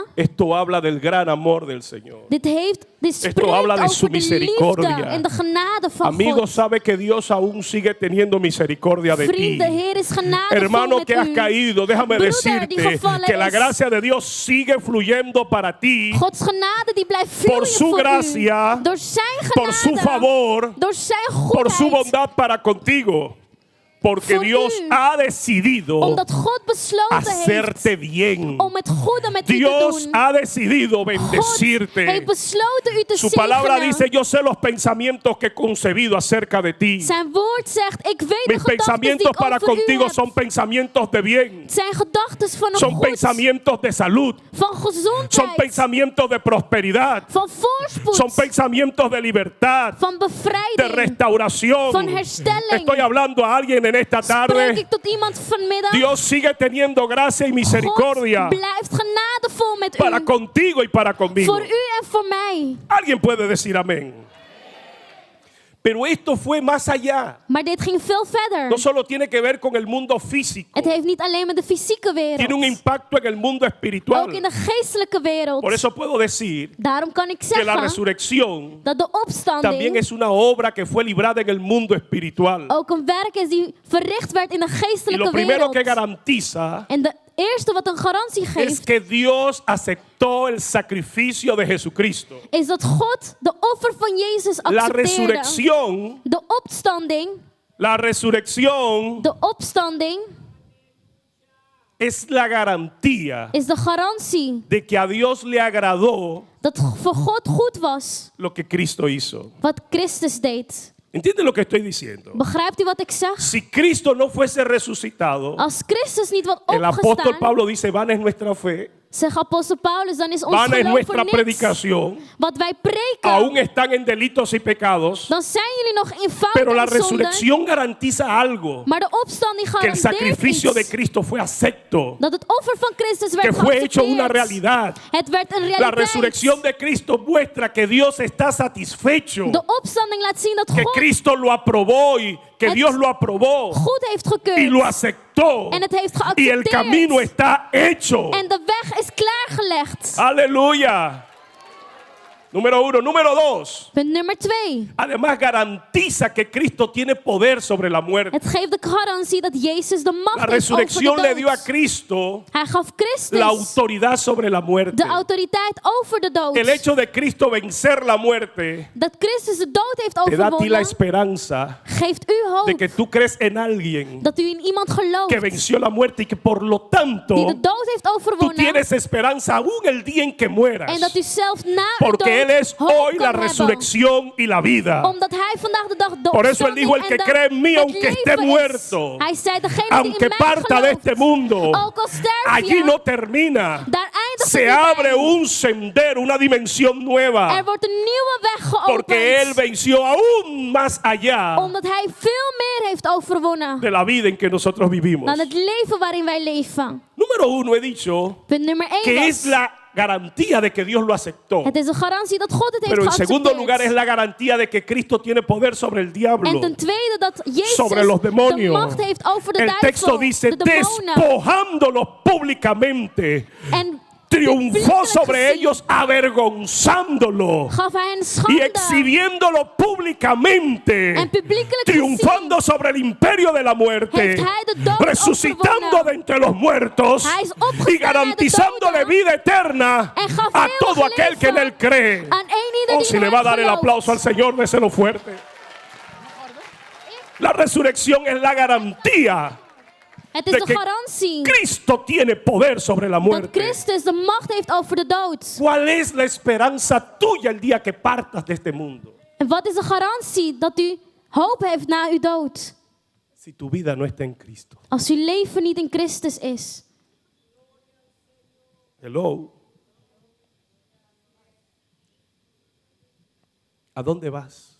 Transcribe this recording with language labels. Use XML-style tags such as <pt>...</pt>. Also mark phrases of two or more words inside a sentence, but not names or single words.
<es>Esto habla del gran amor del Señor.</es> <nl>Dit spreekt</nl> <es>habla de su</es> <nl>over de</nl> <es>misericordia.</es> <nl>liefde en de genade van</nl> <es>Amigo,</es> <nl>God.</nl> <es>sabe que Dios aún sigue teniendo misericordia de ti.</es> <nl>Vriend, de Heer is genadevol</nl> <es>Hermano</es> <nl>met</nl> <es>que has</es> <nl>u.</nl> <es>caído, déjame</es> <nl>Broeder</nl> <es>decirte</es> <nl>die gevallen</nl> <es>que la</es> <nl>is.</nl> <es>gracia de Dios sigue fluyendo para ti</es> <nl>Gods genade die blijft</nl> <es>por</es> <nl>vloeien</nl> <es>su</es> <nl>voor</nl> <es>gracia,</es> <nl>u. Door zijn genade.</nl> <es>por su favor,</es> <nl>door zijn</nl> <es>por su</es> <nl>goedheid.</nl> <es>bondad para contigo. Porque</es> <nl>Voor</nl> <es>Dios</es> <nl>u.</nl> <es>ha decidido</es> <nl>Omdat God besloten</nl> <es>hacerte</es> <nl>heeft</nl> <es>bien.</es> <nl>om het goede met u te</nl> <es>Dios</es> <nl>doen.</nl> <es>ha decidido</es> <nl>God</nl> <es>bendecirte.</es> <nl>heeft besloten u te</nl> <es>Su palabra</es> <nl>zegenen.</nl> <es>dice, yo sé los pensamientos que he concebido acerca de ti.</es> <nl>Zijn woord zegt, ik weet de</nl> <es>Mis</es> <nl>gedachten die</nl> <es>pensamientos</es> <nl>ik</nl> <es>para</es> <nl>over u</nl> <es>contigo</es> <nl>heb.</nl> <es>son pensamientos de bien.</es> <nl>Het zijn gedachten van een</nl> <es>Son</es> <nl>goed,</nl> <es>pensamientos de salud.</es> <nl>van</nl> <es>Son</es> <nl>gezondheid,</nl> <es>pensamientos de prosperidad.</es> <nl>van voorspoed,</nl> <es>Son pensamientos de libertad,</es> <nl>van</nl> <es>de</es> <nl>bevrijding.</nl> <es>restauración.</es> <nl>Van herstelling.</nl> <es>Estoy hablando a alguien en esta</es> <nl>Spreek</nl> <es>tarde.</es> <nl>ik tot iemand vanmiddag.</nl> <es>Dios sigue teniendo gracia y misericordia</es> <nl>God blijft genadevol met</nl> <es>para</es> <nl>u.</nl> <es>contigo y para conmigo.</es> <nl>Voor u en voor mij.</nl> <es>Alguien puede decir amén. Pero esto fue más allá.</es> <nl>Maar dit ging veel verder.</nl> <es>No solo tiene que ver con el mundo físico.</es> <nl>Het heeft niet alleen met de fysieke</nl> <es>Tiene un</es> <nl>wereld.</nl> <es>impacto en el mundo espiritual.</es> <nl>Ook in de geestelijke wereld.</nl> <es>Por eso puedo decir</es> <nl>Daarom kan ik</nl> <es>que la</es> <nl>zeggen</nl> <es>resurrección</es> <nl>dat de</nl> <es>también</es> <nl>opstanding</nl> <es>es una obra que fue librada en el mundo espiritual.</es> <nl>ook een werk is die verricht werd in de</nl> <es>Y lo</es> <nl>geestelijke</nl> <es>primero que</es> <nl>wereld.</nl> <es>garantiza</es> <nl>En de eerste wat een garantie</nl> <es>es</es> <nl>geeft,</nl> <es>que Dios aceptó el sacrificio de Jesucristo.</es> <nl>is dat God de offer van Jezus</nl> <es>La</es> <nl>accepteerde.</nl> <es>resurrección,</es> <nl>De opstanding</nl> <es>es la garantía</es> <nl>is de garantie</nl> <es>de que a Dios le agradó</es> <nl>dat voor God goed was</nl> <es>lo que Cristo hizo.</es> <nl>wat Christus deed.</nl> <es>¿Entienden lo que estoy diciendo?</es> <nl>Begrijpt u wat ik zeg?</nl> <es>Si Cristo no fuese resucitado,</es> <nl>Als Christus niet was</nl> <es>el apóstol</es> <nl>opgestaan,</nl> <es>Pablo dice, vana es nuestra fe,</es> <nl>zegt apostel Paulus, dan is ons</nl> <es>vana es</es> <nl>geloof</nl> <es>nuestra</es> <nl>voor niks.</nl> <es>predicación,</es> <nl>Wat wij preken,</nl> <es>aún están en delitos y pecados,</es> <nl>dan zijn jullie nog in fout</nl> <es>pero la</es> <nl>en zonde.</nl> <es>resurrección garantiza algo,</es> <nl>Maar de opstanding</nl> <es>que el</es> <nl>garandeert</nl> <es>sacrificio de</es> <nl>iets.</nl> <es>Cristo fue acepto,</es> <nl>Dat het offer van Christus</nl> <es>que</es> <nl>werd</nl> <es>fue hecho una</es> <nl>geaccepteerd.</nl> <es>realidad.</es> <nl>Het werd een</nl> <es>La</es> <nl>realiteit.</nl> <es>resurrección de Cristo muestra que Dios está satisfecho,</es> <nl>De opstanding laat zien dat</nl> <es>que</es> <nl>God</nl> <es>Cristo lo aprobó y que</es> <nl>Het</nl> <es>Dios lo aprobó</es> <nl>goed heeft</nl> <es>y</es> <nl>gekeurd.</nl> <es>lo aceptó</es> <nl>En het heeft</nl> <es>y el</es> <nl>geaccepteerd.</nl> <es>camino está hecho.</es> <nl>En de weg is klaargelegd.</nl> <es>Aleluya. Número 1. Número 2.</es> <nl>Punt nummer 2.</nl> <es>Además garantiza que Cristo tiene poder sobre la muerte.</es> <nl>Het geeft de garantie dat Jezus de</nl> <es>La</es> <nl>macht heeft over</nl> <es>resurrección</es> <nl>de</nl> <es>le dio a</es> <nl>dood.</nl> <es>Cristo</es> <nl>Hij gaf Christus</nl> <es>la autoridad sobre la muerte.</es> <nl>de autoriteit over de dood.</nl> <es>El hecho de Cristo vencer la muerte</es> <nl>Dat Christus de dood heeft</nl> <es>te da a ti la</es> <nl>overwonnen,</nl> <es>esperanza</es> <nl>geeft u</nl> <es>de</es> <nl>hoop</nl> <es>que tú crees en alguien</es> <nl>dat u in iemand gelooft</nl> <es>que venció la muerte y que por lo tanto</es> <nl>die de dood heeft</nl> <es>tú</es> <nl>overwonnen</nl> <es>tienes esperanza aún el día en que mueras.</es> <nl>en dat u zelf na uw</nl> <es>Porque Él</es> <nl>dood</nl> <es>es</es> <nl>hoop</nl> <es>hoy la</es> <nl>kan hebben.</nl> <es>resurrección y la vida.</es> <nl>Omdat hij vandaag de dag de</nl> <es>Por eso Él</es> <nl>opstanding</nl> <es>dijo, el</es> <nl>en</nl> <es>que</es> <nl>de-</nl> <es>cree en mí,</es> <nl>het</nl> <es>aunque esté</es> <nl>leven is.</nl> <es>muerto,</es> <nl>Hij zei, degene die</nl> <es>aunque</es> <nl>in mij</nl> <es>parta de</es> <nl>gelooft,</nl> <es>este mundo,</es> <nl>ook al sterf</nl> <es>allí</es> <nl>je,</nl> <es>no termina.</es> <nl>daar eindigt</nl> <es>Se</es> <nl>het niet</nl> <es>abre</es> <nl>bij.</nl> <es>un sendero, una dimensión nueva.</es> <nl>Er wordt een nieuwe weg</nl> <es>Porque Él</es> <nl>geopend.</nl> <es>venció aún más allá</es> <nl>Omdat hij veel meer heeft overwonnen</nl> <es>de la vida en que nosotros vivimos.</es> <nl>dan het leven waarin wij leven.</nl> <es>Número 1 he dicho</es> <nl>Punt nummer 1</nl> <es>que es</es> <nl>was,</nl> <es>la garantía de que Dios lo aceptó.</es> <nl>het is een garantie dat God het heeft</nl> <es>Pero en segundo lugar es</es> <nl>geaccepteerd.</nl> <es>la garantía de que Cristo tiene poder sobre el diablo.</es> <nl>En ten tweede dat Jezus</nl> <es>Sobre los</es> <nl>de</nl> <es>demonios.</es> <nl>macht heeft over de</nl> <es>El texto</es> <nl>duivel,</nl> <es>dice,</es> <nl>de demonen.</nl> <es>despojándolos públicamente,</es> <nl>En</nl> <es>triunfó</es> <nl>publiekelijk</nl> <es>sobre</es> <nl>gezien</nl> <es>ellos avergonzándolo</es> <nl>gaf hij een</nl> <es>y</es> <nl>schande.</nl> <es>exhibiéndolo públicamente,</es> <nl>En publiekelijk</nl> <es>triunfando sobre el imperio de la muerte,</es> <nl>heeft hij de dood</nl> <es>resucitando</es> <nl>overwonnen.</nl> <es>de entre los muertos</es> <nl>Hij is opgestaan</nl> <es>y garantizándole</es> <nl>uit de doden.</nl> <es>vida eterna</es> <nl>En gaf</nl> <es>a</es> <nl>eeuwig</nl> <es>todo aquel que en</es> <nl>leven</nl> <es>él cree.</es> <nl>aan één ieder</nl> <es>Oh,</es> <nl>die</nl> <es>si</es> <nl>in</nl> <es>le</es> <nl>hem</nl> <es>va a dar el</es> <nl>gelooft.</nl> <es>aplauso al Señor, déselo fuerte. La resurrección es la garantía</es> <nl>Het is de</nl> <es>de que</es> <nl>garantie</nl> <es>Cristo tiene poder sobre la</es> <nl>dat</nl> <es>muerte.</es> <nl>Christus de macht heeft over de dood.</nl> <es>¿Cuál es la esperanza tuya el día que partas de este mundo?</es> <nl>En wat is de garantie dat u hoop heeft na uw dood?</nl> <es>Si tu vida no está en Cristo.</es> <nl>Als uw leven niet in Christus is.</nl> <es>Hello. ¿A dónde vas?</es>